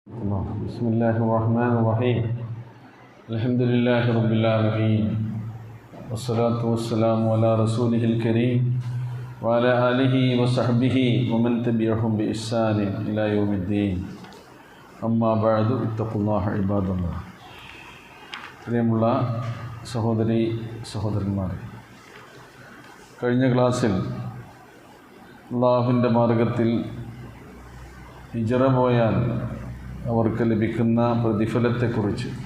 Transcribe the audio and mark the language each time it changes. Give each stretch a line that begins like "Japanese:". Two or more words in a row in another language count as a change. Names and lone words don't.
Arabic: بسم الله الرحمن الرحيم الحمد لله رب العالمين والصلاة والسلام على رسوله الكريم وعلى آله وصحبه ومن تبعهم بإحسان إلى يوم الدين أما بعد اتقوا الله عباد الله.
Malayalam: പ്രിയമുള്ള സഹോദരന്മാരെ, കഴിഞ്ഞ ക്ലാസ്സിൽ അല്ലാഹുവിൻ്റെ മാർഗത്തിൽ ഹിജ്റ പോയാൽ അവർക്ക് ലഭിക്കുന്ന പ്രതിഫലത്തെക്കുറിച്ച്,